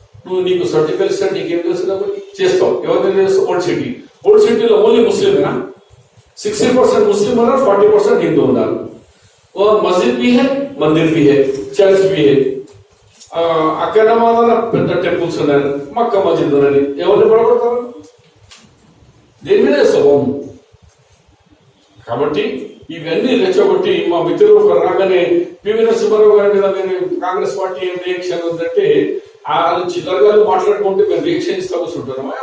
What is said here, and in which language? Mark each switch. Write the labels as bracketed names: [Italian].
[Telugu] నువ్వు నీకు సర్టిఫికేట్ ఇస్తా, నీకేం తెలుసు కాబట్టి చేస్తావు. ఎవరిని చేస్తావు? ఓల్డ్ సిటీలో ఓన్లీ ముస్లిమేనా? 60% ముస్లిం ఉన్నారు, 40% हिंदू ఉన్నారు. [Hindi] మస్జిద్ भी है, मंदिर भी है, चर्च भी है. [Telugu] అక్కడ మాత్రం పెద్ద టెంపుల్స్ ఉన్నాయి, మక్కా మస్జిద్ ఉన్నది. ఎవరిని పడగొడతారు? దేని మీద వేస్తాం? కాబట్టి ఇవన్నీ రెచ్చగొట్టి మా మిత్రులు ఒక రాగానే పివి నరసింహారావు గారి మీద నేను కాంగ్రెస్ పార్టీ ఏం రియాక్షన్ ఉందంటే వాళ్ళు చిల్లరగాలు మాట్లాడుకుంటే మేము రియాక్షన్ ఇస్తా కూర్చుంటున్నామా?